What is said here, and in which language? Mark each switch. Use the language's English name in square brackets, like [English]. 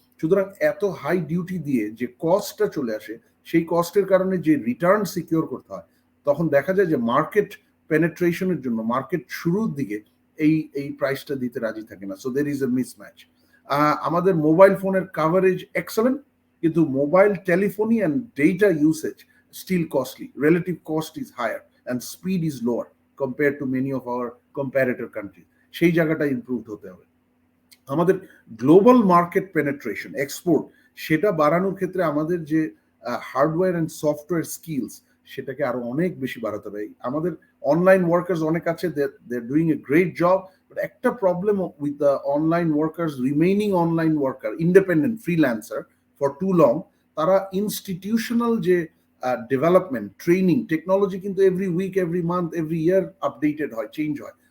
[Bangla] সুতরাং এত high duty দিয়ে যে কস্টটা চলে আসে, সেই কস্টের কারণে যে রিটার্ন সিকিউর করতে হয়, তখন দেখা যায় যে মার্কেট পেনেট্রেশনের জন্য মার্কেট শুরুর দিকে এই প্রাইসটা দিতে রাজি থাকে না। [English] So there is a mismatch. [Bangla] আমাদের মোবাইল ফোনের কাভারেজ এক্সেলেন্ট, কিন্তু mobile telephony and data usage [English] still costly. Relative cost is higher and speed is lower compared to many of our comparator countries. [Bangla] সেই জায়গাটা ইমপ্রুভ হতে হবে। আমাদের global market penetration, export, সেটা বাড়ানোর ক্ষেত্রে আমাদের যে হার্ডওয়্যার অ্যান্ড সফটওয়্যার স্কিলস, সেটাকে আরো অনেক বেশি বাড়াতে হবে। আমাদের অনলাইন ওয়ার্কার্স অনেক আছে, [English] they are doing a great job, [Bangla] but একটা problem with the online workers, remaining online worker, independent freelancer for two long, তারা ইনস্টিটিউশনাল যে ডেভেলপমেন্ট, ট্রেনিং, টেকনোলজি কিন্তু every week, every month, every year updated হয়, change হয়।